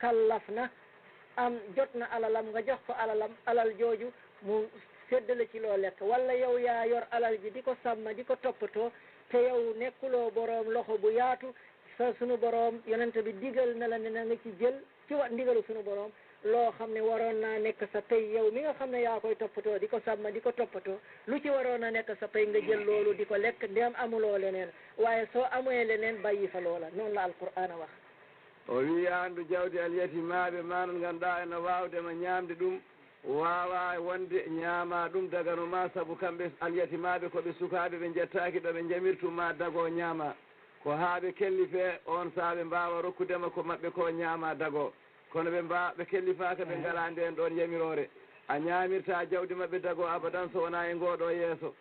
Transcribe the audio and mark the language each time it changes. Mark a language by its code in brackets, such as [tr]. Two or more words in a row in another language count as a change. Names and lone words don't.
[wo] kallaf na am jot na alalam nga jox ko alal jooju mu séddale ci loo lekk wala yow yaa yor alal ji di ko sàmm di ko toppatoo te yow nekkuloo boroom loxo bu yaatu sa sunu boroom yonent bi digal na la ne na nga ci jël ci wat ndigalu sunu boroom loo xam ne waroon naa nekk sa pay yow mi nga xam ne yaa koy toppatoo di ko sàmm di ko toppatoo lu ci waroon a nekk sa pay nga jël loolu di ko lekk ndéem amuloo leneen waaye soo amee leneen bàyyi fa loola noonu la alqur'ana wax [ff] o wi andu jawdi alyatimaɓe manan ganduɗa ene wawdema ñamde ɗum wawa wonde ñaama ɗum daganoma saabu kamɓe alyatimaɓe koɓe sukaɓe ɓe jettaki ɗo ɓe jamirtuma dago ñaama ko haaɓe kellife on saaɓe mbawa rokkudema ko mabɓe ko ñaama dago kono ɓe kellifaka ɓe ngala nden ɗon yamirore a ñamirta jawdi mabɓe dago abadan so wona e ngoɗo yeeso